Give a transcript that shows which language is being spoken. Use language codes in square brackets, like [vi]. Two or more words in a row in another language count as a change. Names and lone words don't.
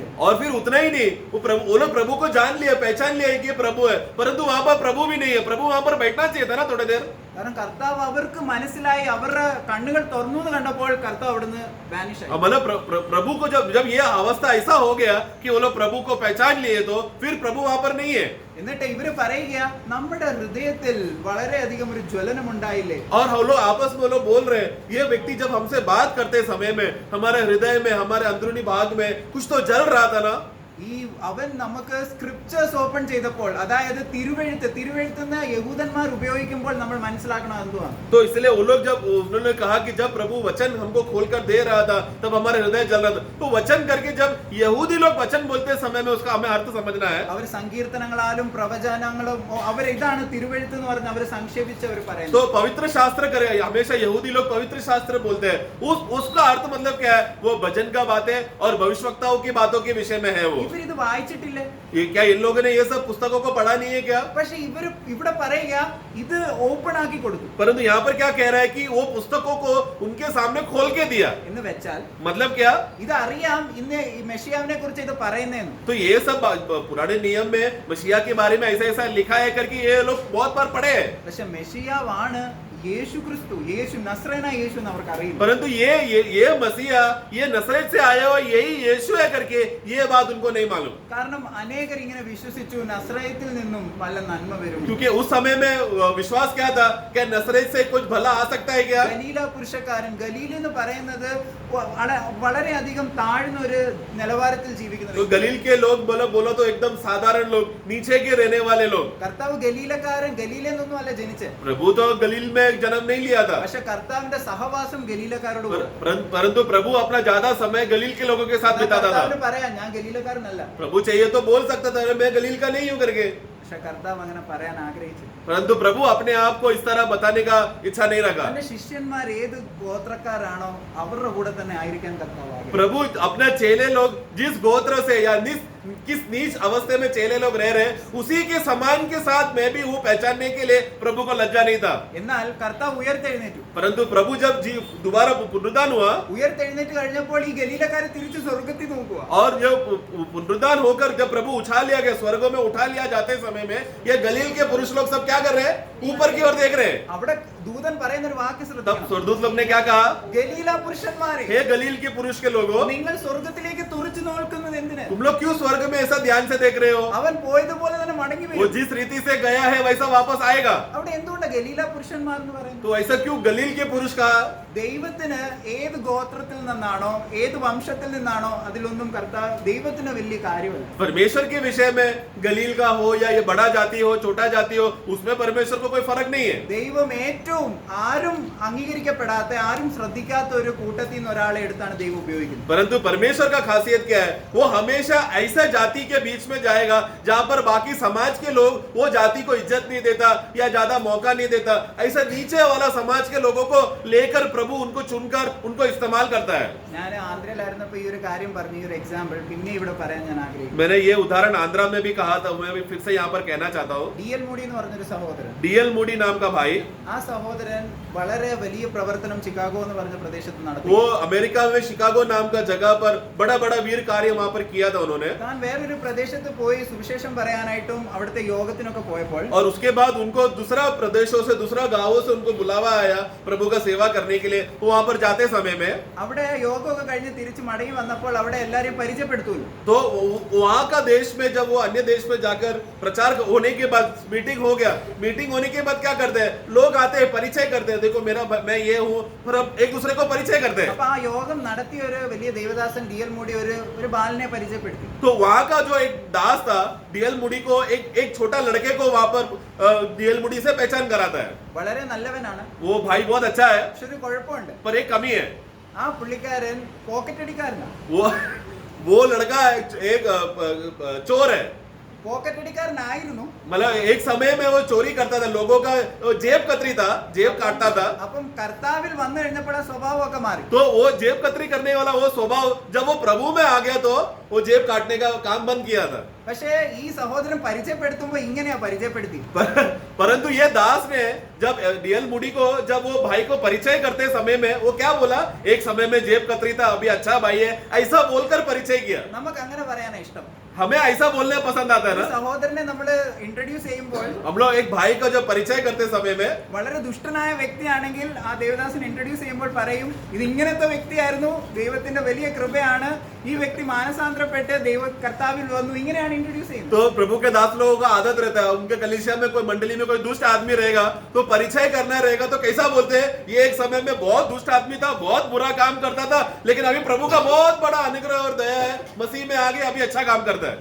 [hi] और फिर उतना ही नहीं, वो लोग प्रभु को जान लिया, पहचान लिया कि ये प्रभु है, परंतु वहां पर प्रभु भी नहीं है. प्रभु वहां पर बैठना चाहिए था ना थोड़ी देर. [ml] കാരണം കർത്താവ് അവർക്ക് മനസ്സിലായി, അവരുടെ കണ്ണുകൾ തുറന്നു എന്ന് കണ്ടപ്പോൾ കർത്താവ് അവിടുന്ന് വാനിഷ് ആയി. [hi] मतलब प्रभु को जब ये अवस्था ऐसा हो गया कि वो लोग प्रभु को पहचान लिए तो फिर प्रभु वहां पर नहीं है. [ml] എന്നിട്ട് ഇവര് പറയുക, നമ്മുടെ ഹൃദയത്തിൽ വളരെയധികം ഒരു ജ്വലനം ഉണ്ടായില്ലേ? [hi] और हम लोग आपस में लोग बोल रहे हैं, ये व्यक्ति जब हमसे बात करते समय में हमारे हृदय में, हमारे अंदरूनी भाग में कुछ तो जल रहा था ना. [ml] ഈ അവൻ നമുക്ക് [en] scriptures open [ml] ചെയ്തപ്പോൾ, അതായത് തിരുവെഴുത്തുന്ന യഹൂദന്മാർ ഉപയോഗിക്കുമ്പോൾ നമ്മൾ മനസ്സിലാക്കണം എന്തുവാണ്. [hi] तो इसलिए वो लोग जब उन्होंने कहा कि जब प्रभु वचन हमको खोलकर दे रहा था तब हमारे हृदय जल रहा था. तो वचन करके जब यहूदी लोग वचन बोलते समय में उसका हमें अर्थ समझना है. [ml] അവർ സങ്കീർത്തനങ്ങളാലും പ്രവചനങ്ങളും അവർ ഇതാണ് തിരുവെഴുത്ത് എന്ന് പറഞ്ഞ് അവർ സംക്ഷേപിച്ച് അവർ പറയുന്നത്. [hi] तो पवित्र शास्त्र करे, हमेशा यहूदी लोग पवित्र शास्त्र बोलते हैं. उसका अर्थ मतलब क्या है? वो भजन का बातें और भविष्यवक्ताओं की बातों के विषय में है. वो [ml] ഇവരിത് വായിച്ചിട്ടില്ലേ? [hi] ये क्या इन लोगों ने ये सब पुस्तकों को पढ़ा नहीं है क्या? [ml] പക്ഷെ ഇവിടെ പറയുക ഇത് ഓപ്പൺ ആക്കി കൊടുത്തു [hi] परंतु यहाँ पर क्या कह रहा है कि वो पुस्तकों को उनके सामने खोल के दिया. [ml] എന്ന് വെച്ചാൽ [hi] मतलब क्या? [ml] ഇത് അറിയാം ഇന്ന് ഈ മെഷിയാവിനെ കുറിച്ച് ഇത് പറയുന്നതെന്ന്. [hi] तो ये सब पुराने नियम में मसीहा के बारे में ऐसा ऐसा लिखा है करके ये लोग बहुत बार पढ़े हैं. [ml] പക്ഷെ മെഷിയാവാണ് യേശു ക്രിസ്തു, യേശു നസ്രേനായ യേശു എന്ന് അവർക്ക് അറിയില്ല. [hi] परंतु ये मसीहा, ये नसरेत से आया हुआ यही यीशु है करके ये बात उनको नहीं मालूम. [ml] കാരണം അനേകർ ഇങ്ങനെ വിശ്വസിച്ചു നസ്രയത്തിൽ നിന്നും വല്ല നന്മ വരും. [hi] क्योंकि उस समय में विश्वास क्या था? क्या नसरेत से कुछ भला आ सकता है क्या? [ml] ഗലീല പുരുഷക്കാരൻ, ഗലീൽ എന്ന് പറയുന്നത് വളരെയധികം താഴ്ന്ന ഒരു നിലവാരത്തിൽ [hi] तो [ml] ജീവിക്കുന്ന [hi] गलील के लोग बोलो तो एकदम साधारण लोग, नीचे के रहने वाले लोग. [ml] കർത്താവ് ഗലീലക്കാരൻ, ഗലീലെന്നൊന്നും അല്ല ജനിച്ചത്. [hi] प्रभु तो गलील में जन्म नहीं लिया था, [ml] പക്ഷെ കർത്താവിന്റെ സഹവാസം ഗലീലക്കാരോട് കൂടെ. [hi] परंतु प्रभु अपना ज्यादा समय गलील के लोगों के साथ बिताता था. [ml] കർത്താവിന് പറയാം ഞാൻ ഗലീലക്കാരനല്ല. [hi] प्रभु चाहिए तो बोल सकता था मैं गलील का नहीं हूं करके, [ml] പക്ഷെ കർത്താവ് അങ്ങനെ പറയാൻ ആഗ്രഹിച്ചു. [hi] परंतु प्रभु अपने आप को इस तरह बताने का इच्छा नहीं रखा. [ml] തന്റെ ശിഷ്യന്മാർ ഏത് ഗോത്രക്കാരാണോ അവരുടെ കൂടെ തന്നെ ആയിരിക്കാൻ കർത്താവ് ആഗ്രഹിച്ചു. [hi] प्रभु अपने चेले लोग जिस गोत्र से या किस नीच अवस्था में चेले लोग रह रहे हैं, उसी के समान के साथ मैं भी हूँ पहचानने के लिए प्रभु को लज्जा नहीं था। [ml] എന്നാൽ കർത്താവ് ഉയർത്തെഴുന്നേറ്റു. [hi] परंतु प्रभु जब दोबारा पुनरुद्धान हुआ [ml] ഉയർത്തെഴുന്നേറ്റ് കഴിഞ്ഞപ്പോൾ ഈ ഗലീലക്കാരെ തിരിച്ച് സ്വർഗത്തിൽ നോക്കുക. [hi] और जब पुनरुद्धान होकर जब प्रभु उठा लिया गया, स्वर्गों में उठा लिया जाते समय में ये गलील के पुरुष लोग सब क्या कर रहे हैं? ऊपर की ओर देख रहे हैं। [ml] അവിടെ ദൂതൻ പറയുന്ന ഒരു വാക്ക് [hi] तब [ml] ശ്രദ്ധിക്കണം. [hi] स्वर्गदूत लोग ने क्या कहा? [ml] ഗലീല പുരുഷന്മാരെ, [hi] हे गलील के पुरुष के लोगों, [ml] നിങ്ങൾ സ്വർഗത്തിലേക്ക് തുറിച്ചു നോക്കുന്നത് എന്തിന്? [hi] तुम लोग क्यों स्वर्ग में ऐसा ध्यान से देख रहे हो? [ml] അവൻ പോയതുപോലെ തന്നെ മടങ്ങി [hi] वो [ml] വരും. [hi] जिस रीति से गया है वैसा वापस आएगा। [ml] അവിടെ എന്തുകൊണ്ടാണ് ഗലീല പുരുഷന്മാർ എന്ന് പറയുന്നത്? [hi] तो ऐसा क्यों गलील के पुरुष कहा? [ml] ദൈവത്തിന് ഏത് ഗോത്രത്തിൽ നിന്നാണോ ഏത് വംശത്തിൽ നിന്നാണോ അതിലൊന്നും കർത്താവ് ദൈവത്തിന് വലിയ കാര്യമല്ല. [hi] परमेश्वर के विषय में गलील का हो या ये बड़ा जाति हो छोटा जाति हो, उसमें परमेश्वर को कोई फर्क नहीं है। [ml] ദൈവം ഏറ്റവും ആരും അംഗീകരിക്കപ്പെടാത്ത ആരും ശ്രദ്ധിക്കാത്ത ഒരു കൂട്ടത്തിൽ നിന്ന് ഒരാളെ എടുത്താണ് ദൈവം ഉപയോഗിക്കുന്നത്. [hi] परंतु परमेश्वर का खासियत क्या है? वो हमेशा ऐसा जाति के बीच में जाएगा जहां पर बाकी समाज के लोग वो जाति को इज्जत नहीं देता या ज्यादा मौका नहीं देता। ऐसा नीचे वाला समाज के लोगों को लेकर प्रभु उनको चुनकर उनको इस्तेमाल करता है। [ml] ഞാൻ ആന്ധ്രയിലായിരുന്നപ്പോൾ ഈ ഒരു കാര്യം പറഞ്ഞു, ഈ ഒരു എക്സാമ്പിൾ പിന്നെ ഇവിടെ പറയാൻ ഞാൻ ആഗ്രഹിക്കുന്നു. [hi] मैंने ये उदाहरण आंध्रा में भी कहा था, मैं भी फिर से यहाँ पर कहना चाहता हूँ। [ml] DL മൂടി എന്ന് പറഞ്ഞൊരു സഹോദരൻ, [hi] DL मूडी नाम का भाई, [ml] ആ സഹോദരൻ വളരെ വലിയ പ്രവർത്തനം ചിക്കാഗോ എന്ന് പറഞ്ഞ പ്രദേശത്ത് നടത്തി. [hi] वो अमेरिका में शिकागो नाम का जगह पर बड़ा बड़ा वीर कार्य वहां पर किया था उन्होंने। [ml] താൻ വേറൊരു പ്രദേശത്ത് പോയി സുവിശേഷം പറയാനായിട്ടും അവിടുത്തെ യോഗത്തിനൊക്കെ പോയപ്പോൾ [hi] और उसके बाद उनको दूसरा प्रदेशों से दूसरा गांवों से उनको बुलावा आया प्रभु का सेवा करने के लिए। वो वहां पर जाते समय में [ml] അവിടെ യോഗമൊക്കെ കഴിഞ്ഞ് തിരിച്ച് മടങ്ങി വന്നപ്പോൾ അവിടെ എല്ലാരെയും പരിചയപ്പെടുത്തുമല്ലോ. [hi] तो वहां का देश में जब वो अन्य देश में जाकर प्रचार होने के बाद मीटिंग हो गया, मीटिंग होने के बाद क्या करते हैं लोग आते हैं, परिचय करते हैं, देखो मेरा मैं ये हूँ, फिर अब एक दूसरे को परिचय करते हैं। [ml] അപ്പൊ ആ യോഗം നടത്തിയ ഒരു വലിയ ദേവദാസൻ DL മൂടി ഒരു ബാലനെ പരിചയപ്പെടുത്തി. [hi] तो वहां का जो एक दास था DL मूडी को एक छोटा लड़के को वहां पर DL मूडी से पहचान कराता है। [ml] വളരെ നല്ലവനാണ്, [hi] वो भाई बहुत अच्छा है, [ml] പക്ഷെ ഒരു കുഴപ്പമുണ്ട്. [hi] पर एक कमी है। [ml] ആ പുള്ളിക്കാരൻ പോക്കറ്റ് അടിക്കാരനാണ്. [hi] वो लड़का एक चोर है। [ml] പോക്കറ്റ് അടിക്കാരനായിരുന്നു. [hi] मतलब एक समय में वो चोरी करता था, लोगों का जेब कतरी था, जेब काटता था। [ml] അപ്പം കർത്താവിൽ വന്നു കഴിഞ്ഞപ്പോൾ ആ സ്വഭാവമൊക്കെ മാറി. [hi] तो वो जेब कतरी करने वाला वो स्वभाव जब वो प्रभु में आ गया तो वो जेब काटने का काम बंद किया था। [ml] പക്ഷേ ഈ സഹോദരൻ പരിചയപ്പെടുത്തുമ്പോൾ ഇങ്ങനെയാ പരിചയപ്പെടുത്തി. [hi] परंतु ये दास ने जब DL मूडी को जब वो भाई को परिचय करते समय में वो क्या बोला, एक समय में जेब कतरी था, अभी अच्छा भाई है, ऐसा बोलकर परिचय किया। [ml] നമുക്ക് അങ്ങനെ പറയാനാ ഇഷ്ടം. [hi] हमें ऐसा बोलने पसंद आता है [ml] ഒരു [hi] ना। [ml] സഹോദരനെ നമ്മൾ ഇൻട്രൊഡ്യൂസ് ചെയ്യുമ്പോൾ [hi] हम लोग एक भाई का जब परिचय करते समय में [ml] വളരെ ദുഷ്ടനായ വ്യക്തിയാണെങ്കിൽ ആ ദേവദാസൻ ഇൻട്രൊഡ്യൂസ് ചെയ്യുമ്പോൾ പറയും ഇത് ഇങ്ങനത്തെ വ്യക്തിയായിരുന്നു, ദൈവത്തിന്റെ വലിയ കൃപയാണ്, ഈ വ്യക്തി മാനസാന്തരപ്പെട്ട് ദൈവ കർത്താവിൽ വന്നു, ഇങ്ങനെയാണ് ഇൻട്രൊഡ്യൂസ് ചെയ്യുന്നത്. [hi] तो प्रभु के दास लोगों का आदत रहता है, उनके कलीसिया में कोई मंडली में कोई दुष्ट आदमी रहेगा तो परिचय करना रहेगा तो कैसा बोलते हैं, ये एक समय में बहुत दुष्ट आदमी था, बहुत बुरा काम करता था, लेकिन अभी प्रभु का बहुत बड़ा अनुग्रह और दया है, मसीह में आगे अभी अच्छा काम करता है।